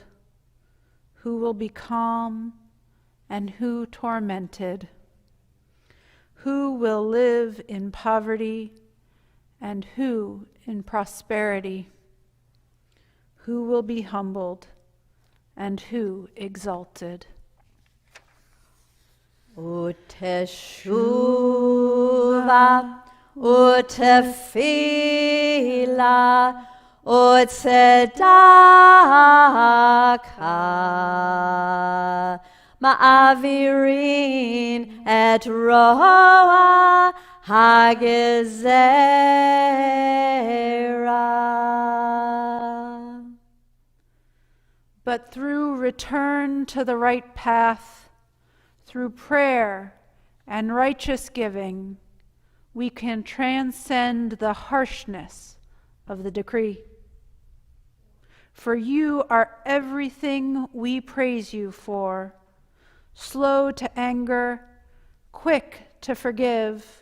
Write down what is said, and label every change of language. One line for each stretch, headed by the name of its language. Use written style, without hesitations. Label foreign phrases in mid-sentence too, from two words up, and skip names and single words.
English: Who will be calm and who tormented? Who will live in poverty and who in prosperity? Who will be humbled and who exalted?
Hebrew: ותשובה ותפילה וצדקה מעבירין את רוע הגזרה.
English: But through return to the right path, through prayer and righteous giving, we can transcend the harshness of the decree. For you are everything we praise you for, slow to anger, quick to forgive.